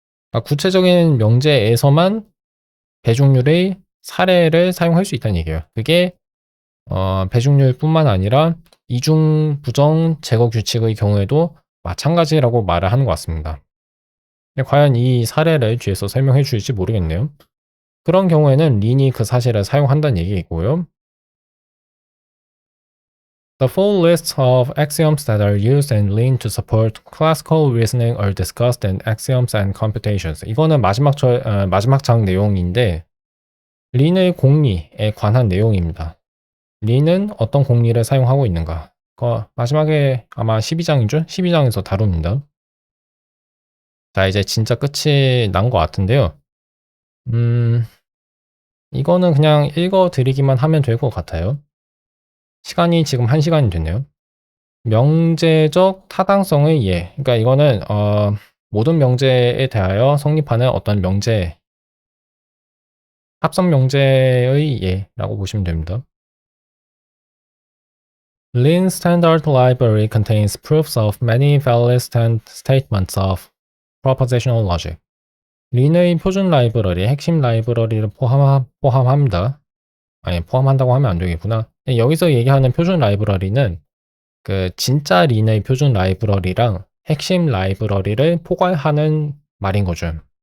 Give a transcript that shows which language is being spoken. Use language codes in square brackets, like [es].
[ko] 그러니까 구체적인 명제에서만 배중률의 사례를 사용할 수 있다는 얘기예요. 그게 배중률뿐만 아니라 이중 부정 제거 규칙의 경우에도 마찬가지라고 말을 하는 것 같습니다. 과연 이 사례를 뒤에서 설명해 줄지 모르겠네요. 그런 경우에는 린이 그 사실을 사용한다는 얘기이고요. [en] The full list of axioms that are used in Lean to support classical reasoning are discussed in Axioms and Computations. [ko] 이거는 마지막 장 내용인데 린의 공리에 관한 내용입니다. 린은 어떤 공리를 사용하고 있는가? 마지막에 아마 12장이죠? 12장에서 다룹니다. 자, 이제 진짜 끝이 난 것 같은데요. 이거는 그냥 읽어드리기만 하면 될 것 같아요. 시간이 지금 1시간이 됐네요. 명제적 타당성의 예. 그러니까 이거는 모든 명제에 대하여 성립하는 어떤 명제, 합성 명제의 예라고 보시면 됩니다. [en] Lean Standard Library contains proofs of many valid statements of propositional logic. [ko] 린의 표준 라이브러리, 핵심 라이브러리를 포함합니다. 아니, 포함한다고 하면 안 되겠구나. 여기서 얘기하는 표준 라이브러리는 그 진짜 린의 표준 라이브러리랑 핵심 라이브러리를 포괄하는 말인 거죠.